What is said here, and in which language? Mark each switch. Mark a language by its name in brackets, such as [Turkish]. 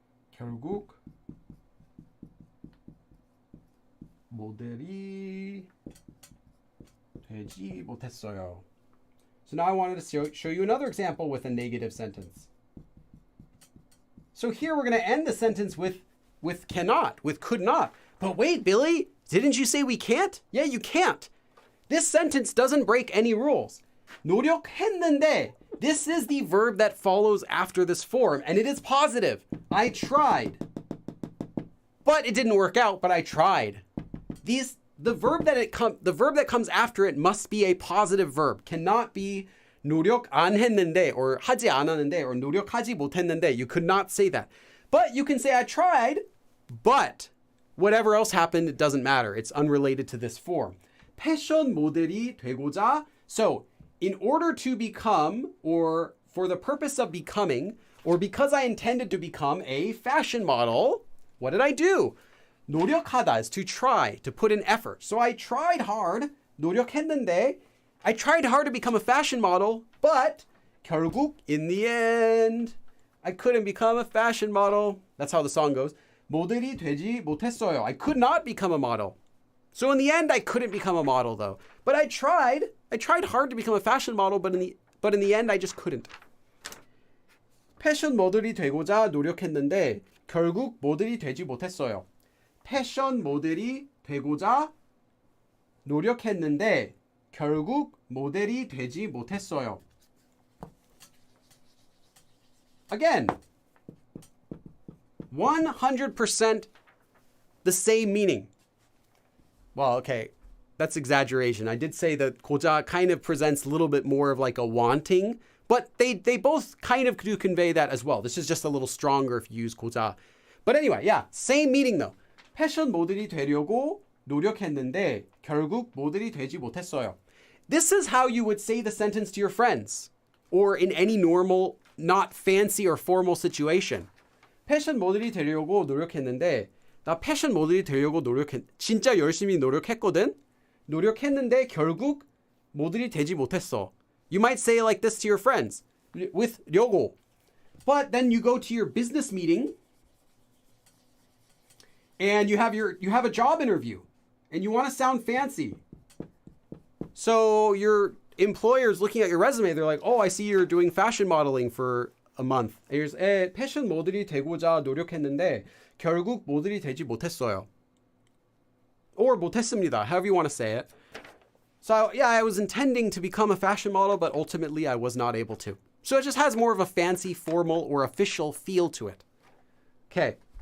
[Korean] 결국 모델이 되지 못했어요. [English] So now I wanted to show you another example with a negative sentence. So here we're going to end the sentence with cannot, with could not. But wait, Billy, didn't you say we can't? Yeah, you can't. This sentence doesn't break any rules. 노력했는데. This is the verb that follows after this form, and it is positive. I tried. But it didn't work out, but I tried. The verb that comes after it must be a positive verb. Cannot be [Korean] 노력 안 했는데 or 하지 않았는데 or 노력하지 못했는데. [English] You could not say that. But you can say I tried, but whatever else happened, it doesn't matter. It's unrelated to this form. [Korean] 패션 모델이 되고자. [English] So, in order to become, or for the purpose of becoming, or because I intended to become a fashion model, what did I do? 노력하다 is to try, to put in effort. So I tried hard, [Korean] 노력했는데, [English] I tried hard to become a fashion model, but 결국, in the end, I couldn't become a fashion model. That's how the song goes. [Korean] 모델이 되지 못했어요. [English] I could not become a model. So in the end, I couldn't become a model though. But I tried hard to become a fashion model, but in the end, I just couldn't. [Korean] 패션 모델이 되고자 노력했는데 결국 모델이 되지 못했어요. 패션 모델이 되고자 노력했는데 결국 모델이 되지 못했어요. [English] Again, 100% the same meaning. Well, okay, that's exaggeration. I did say that 고자 kind of presents a little bit more of like a wanting, but they both kind of do convey that as well. This is just a little stronger if you use 고자. But anyway, yeah, same meaning though. [Korean] 패션 모델이 되려고 노력했는데 결국 모델이 되지 못했어요. [English] This is how you would say the sentence to your friends or in any normal, not fancy or formal situation. [Korean] 패션 모델이 되려고 노력했는데 나 패션 모델이 되려고 진짜 열심히 노력했거든. 노력했는데 결국 모델이 되지 못했어. [English] You might say like this to your friends with 려고. But then you go to your business meeting and you have a job interview and you want to sound fancy. So your employer's looking at your resume. They're like, "Oh, I see you're doing fashion modeling for a month." And you're [Korean] 패션 모델이 되고자 노력했는데 결국 모델이 되지 못했어요. [English] Or 못했습니다, however you want to say it. So yeah, I was intending to become a fashion model, but ultimately I was not able to. So it just has more of a fancy, formal, or official feel to it. Okay.